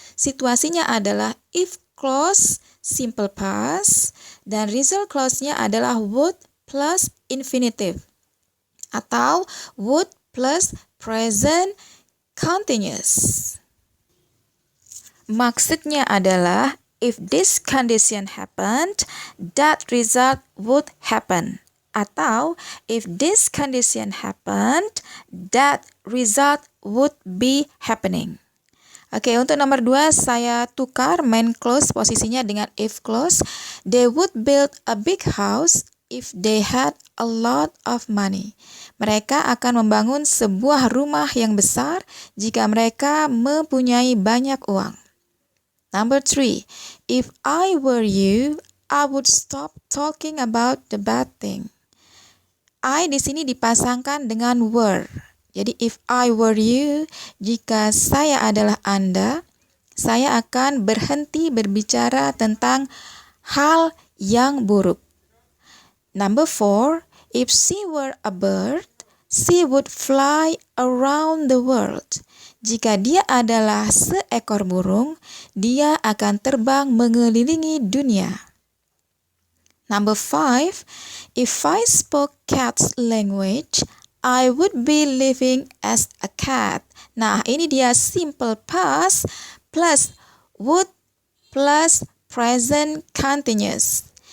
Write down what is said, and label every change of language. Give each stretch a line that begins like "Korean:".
Indonesian: Situasinya adalah if clause, simple past, dan result clause-nya adalah would plus infinitive. Atau would plus present continuous. Maksudnya adalah,
English: if this condition happened, that result would happen. Atau, if this condition happened, that result would be happening.
Indonesian: Oke, untuk nomor 2 saya tukar main clause posisinya dengan if clause.
English: They would build a big house if they had a lot of money.
Indonesian: Mereka akan membangun sebuah rumah yang besar jika mereka mempunyai banyak uang.
English: Number 3, if I were you, I would stop talking about the bad thing.
Indonesian: I di sini dipasangkan dengan were. Jadi
English: if I were you,
Indonesian: jika saya adalah Anda, saya akan berhenti berbicara tentang hal yang buruk.
English: Number 4, if she were a bird, she would fly around the world.
Indonesian: Jika dia adalah seekor burung, dia akan terbang mengelilingi dunia.
English: Number 5, if I spoke cat's language, I would be living as a cat.
Indonesian: Nah, ini dia simple past plus would plus present continuous.